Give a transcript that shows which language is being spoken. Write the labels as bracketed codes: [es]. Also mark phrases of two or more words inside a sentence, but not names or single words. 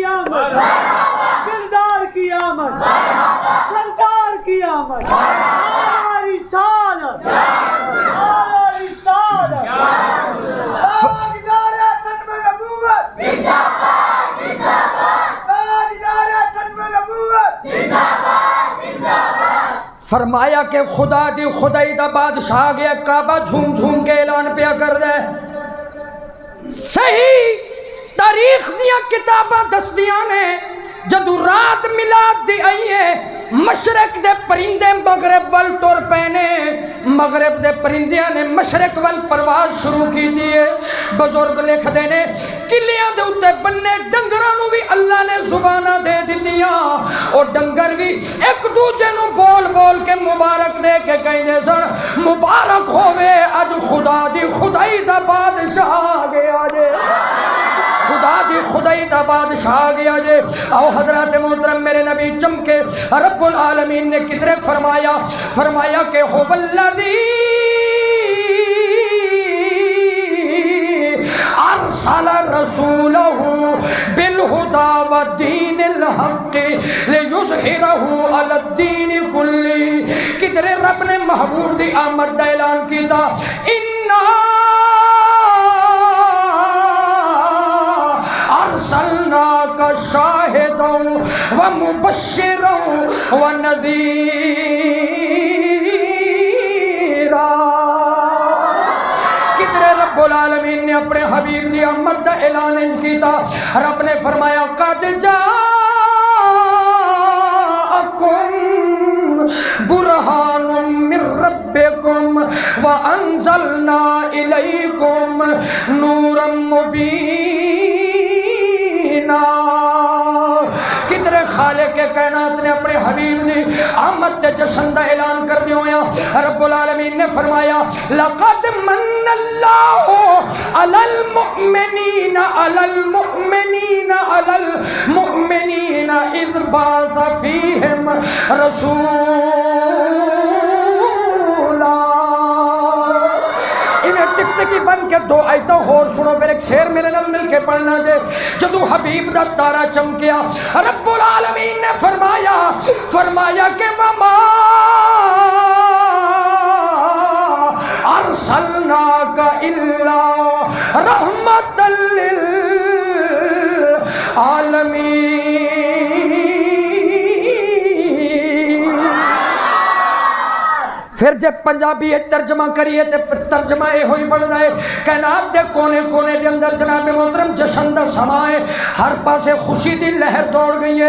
[ur] آمد، دلدار کی آمد، سردار کی آمد، نعرہ رسالت، نعرہ رسالت، تاجدار ختم نبوت، زندہ باد، زندہ باد، تاجدار ختم نبوت، زندہ باد، زندہ باد۔ [pa] فرمایا کہ خدا دی خدائی دا بادشاہ آ گیا، کعبہ جھوم جھوم کے اعلان پیا کر دے۔ صحیح تاریخ دیا کتاباں دستیاں نے جدو رات میلاد دی آئی ہے، مشرق دے پرندے مغرب وال ٹر پینے، مغرب دے پرندیاں نے مشرق وال پرواز شروع کی دیئے۔ بزرگ لکھ دینے کلیاں دے اتے بننے ڈنگرانو بھی اللہ نے زبانہ دے دیتیاں، اور ڈنگر بھی ایک دوجے نو بول بول کے مبارک دے کے کہیں دے سن مبارک ہوئے اج خدا دی خدائی دا بادشاہ آ گیا جے، خدا دی خدائی دا بادشاہ آ گیا جے۔ آؤ حضرات محترم میرے نبی چمکے، رب العالمین نے کدھر فرمایا کہ [ar] هو الذی [pa] ارسل رسولہ بالہدی ودین الحق [ar] لیظہرہ علی الدین کلہ، [pa] کدھر رب نے محبوب دی آمد دا اعلان کیتا، انا ارسلناک شاہدا ومبشرا ونذیرا۔ کدھر رب العالمین نے اپنے حبیب دی آمد دا اعلان کیتا، رب نے فرمایا [ar] قد جاءکم برہان من ربکم وانزلنا الیکم نورا مبینا۔ [pa] کدھر خالق کائنات نے اپنے حبیب نے آمد تے جشن دا اعلان کر دیا ہویا، رب العالمین نے فرمایا [ar] لقد من اللہ علی المؤمنین اذ بعث فیہم رسولا۔ [pa] ٹکٹکی بن کے دو آیتیں اور سنو، پھر ایک شعر میرے نال مل کے پڑھنا جے۔ جدو حبیب دا تارا چمکیا، رب العالمین نے فرمایا کہ [ar] وما ارسلناک الا رحمتا للعالمین۔ [ur] پھر جب پنجابی ترجمہ کریے تو ترجمہ یہ ہوئی بن رہا ہے، [pa] کائنات دے کونے کونے دے اندر جناب محترم جشن دا سما ہے، ہر پاسے خوشی دی لہر دوڑ گئی ہے۔